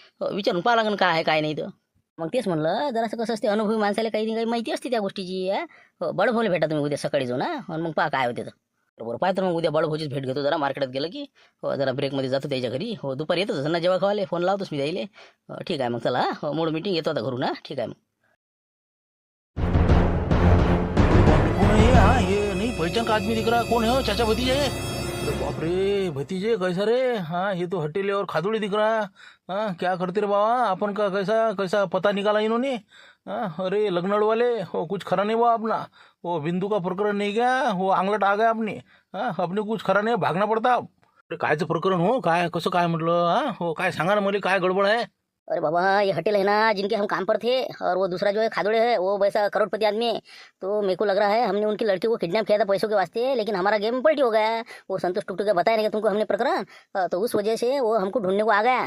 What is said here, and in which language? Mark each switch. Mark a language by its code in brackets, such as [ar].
[mr] हो, विचारून पाहा लागेल काय आहे काय नाही तर. मग तेच म्हणलं जरासं कसं असते, अनुभवी माणसाला काही ना काही माहिती असते त्या गोष्टीची. हो, बळभाऊला भेटा तुम्ही उद्या सकाळी जाऊन. आणि मग पहा काय होते तर. बरोबर पाहतो मग उद्या बळभाऊचीच भेट घेतो. जरा मार्केटात गेलं की हो, जरा ब्रेकमध्ये जातो त्याच्या घरी. हो, दुपारी येतोच ना जेव्हा खावाले फोन लावतोच मी द्यायले. ठीक आहे मग चला. हो, मोड मीटिंग येतो आता घरून. ठीक आहे मग. [hi] कौन है ये नहीं पहचान का आदमी दिख रहा है। कौन है वो? चाचा भतीजे? अरे बाप रे, भतीजे कैसा रे? हाँ, ये तो हटेले और खादुड़ी दिख रहा है। हाँ, क्या करते रे बाबा, अपन का कैसा कैसा पता निकाला इन्होंने। हाँ, अरे लग्नड़ वाले हो, कुछ खरा नहीं हुआ अपना। वो बिंदु का प्रकरण नहीं गया, वो आंगलट आ गया अपने। हाँ, अपने कुछ खरा नहीं, भागना पड़ता। [mr] अरे कायचं प्रकरण हो, काय कसं काय म्हटलं? हाँ हो, काय सांगा ना मला, काय गडबड है? [hi] अरे बाबा, ये हटेल है ना जिनके हम काम पर थे, और वो दूसरा जो है खादोड़े है, वो वैसा करोड़पति आदमी है। तो मेरे को लग रहा है हमने उनकी लड़की को किडनैप किया था पैसों के वास्ते, लेकिन हमारा गेम पलटी हो गया। वो संतोष टुकटुक बताया नहीं कि तुमको हमने प्रकरण। तो उस वजह से वो हमको ढूंढने को आ गया।